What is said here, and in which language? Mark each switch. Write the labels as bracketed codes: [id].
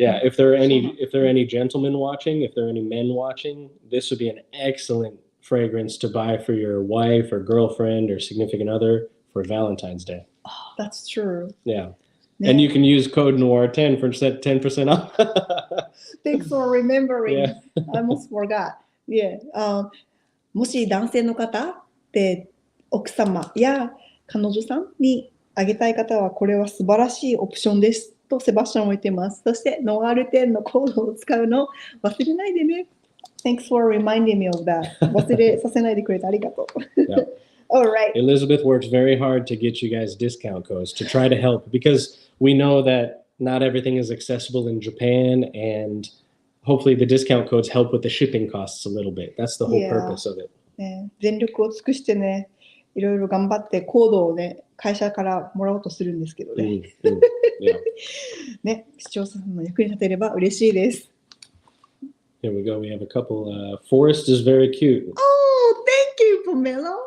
[en] Yeah, if there are any gentlemen watching, if there are any men watching, this would be an excellent fragrance to buy for your wife or girlfriend or significant other for Valentine's Day. Oh, that's true. Yeah. And you can use code NOIR10 for 10% off. Thanks for remembering. Yeah. I almost forgot. Yeah. [ja] もし男性の方で奥様や彼女さんにあげたい方はこれは素晴らしいオプションですとセバスチャンも言ってます。そしてノワール10のコードを使うの忘れないでね。 [en] Thanks for reminding me of that. [ja] 忘れさせないでくれてありがとう。 [en] Yeah. All right. Elizabeth works very hard to get you guys discount codes to try to help because we know that not everything is accessible in Japan and hopefully the discount codes help with the shipping costs a little bit. That's the whole purpose of it. [ja] 全力を尽くしてね、いろいろ頑張ってコードをね、会社からもらおうとするんですけどね。ね、視聴者さんの役に立てれば嬉しいです。 [en] Here we go. We have a couple. Forrest is very cute. Oh, thank you, Pomelo.